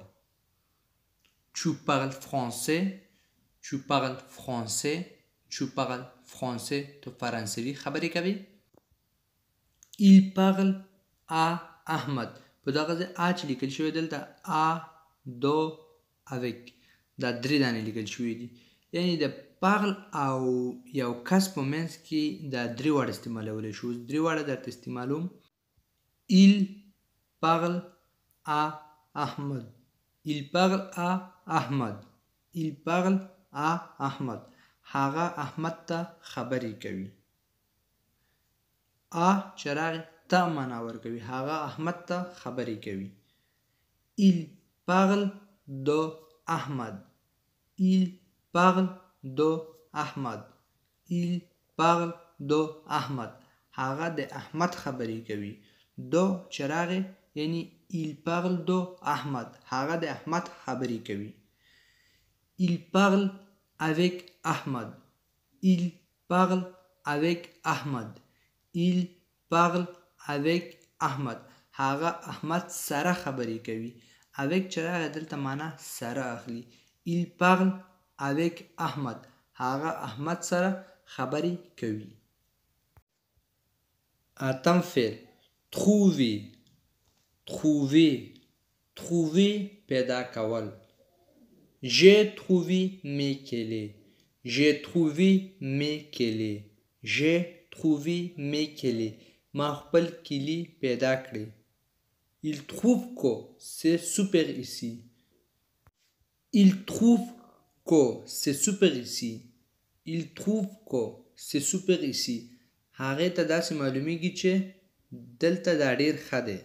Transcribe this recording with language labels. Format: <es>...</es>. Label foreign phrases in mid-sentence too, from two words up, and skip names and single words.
<fr>Tu parles français. Tu parles français. Tu parles français.</fr> <ps>تو فرانسوي خبرې کوي.</ps> <fr>Il parle à Ahmed.</fr> <ps>په دغه ځای آ چې لیکل شوی دلته آ دو avec دا درې دانې لیکل شوي دي. یعنی د parle او یو کس په منځ کې دا درې واړه استعمالولی شو. درې واړه درته استعمالوم.</ps> <fr>Il parle à Ahmed. Il parle à Ahmed. Il parle à Ahmed.</fr> <ps>هغه احمد ته خبرې کوي. چې راغی ته معنا ورکوي. هغه احمد ته خبرې کوي.</ps> <fr>Il parle de Ahmad. Il parle de Ahmad. Il parle de Ahmad.</fr> <ps>هغه د احمد خبرې کوي. دو چې راغی یعنی</ps> <fr>il parle de Ahmad.</fr> <ps>هغه د احمد خبرې کوي.</ps> <fr>Il parle avec Ahmad. Il parle avec Ahmad. Il parle avec Ahmad.</fr> <ps>هغه احمد سره خبرې کوي. avec چې راغی دلته معنا سره اخلي. Il parle avec Ahmad. هغه احمد سره خبرې کوي. اتم فعل trouver.</ps> <fr>trouver. trouver</fr> <ps>پیدا کول.</ps> <fr>J'ai trouvé mes clés. J'ai trouvé mes clés. J'ai trouvé mes clés.</fr> <ps>ما خپل کلی پیدا کړې.</ps> <fr>Il trouve que c'est super ici. Il trouve que c'est super ici. Il trouve que c'est super ici.</fr> <ps>هغه ته داسې معلومیږي چې دلته دا ډیر ښه دی.</ps>